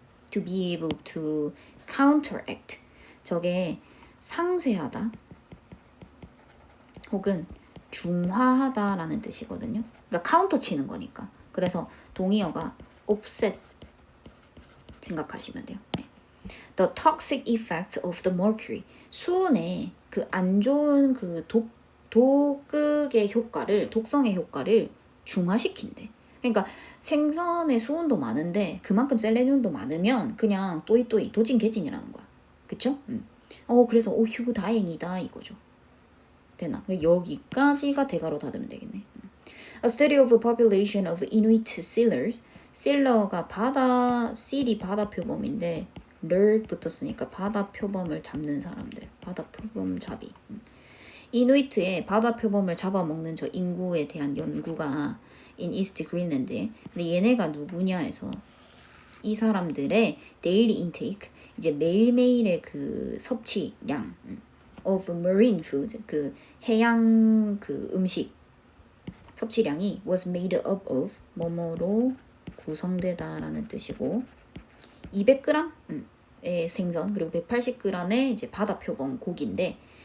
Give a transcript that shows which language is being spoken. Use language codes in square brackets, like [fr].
[en] To be able to counteract. [ko] 저게 상쇄하다 혹은 중화하다라는 뜻이거든요. 그러니까 카운터 치는 거니까. 그래서 동의어가 offset 생각하시면 돼요. 네. [en] The toxic effects of the mercury. [ko] 수은의 그 안 좋은 그 독극의 효과를 독성의 효과를 중화시킨대. 그러니까 생선의 수은도 많은데 그만큼 셀레늄도 많으면 그냥 또이또이 도진개진이라는 거야. 그쵸? 그래서 휴 다행이다 이거죠. 되나? 여기까지가 대가로 닫으면 되겠네. [en] A study of a population of Inuit sealers. [ko] sealer가 seal이 바다 표범인데 를 붙었으니까 바다 표범을 잡는 사람들. 바다 표범 잡이. 이누이트의 바다 표범을 잡아먹는 저 인구에 대한 연구가 [en] in East Greenland [ko] 에. 근데 얘네가 누구냐 해서 이 사람들의 [en] daily intake [ko] 이제 매일매일의 그 섭취량 [en] of marine food [ko] 그 해양 그 음식 섭취량이 [en] was made up of [ko] 뭐뭐로 구성되다라는 뜻이고 200g의 생선 그리고 180g의 이제 바다 표범 고기인데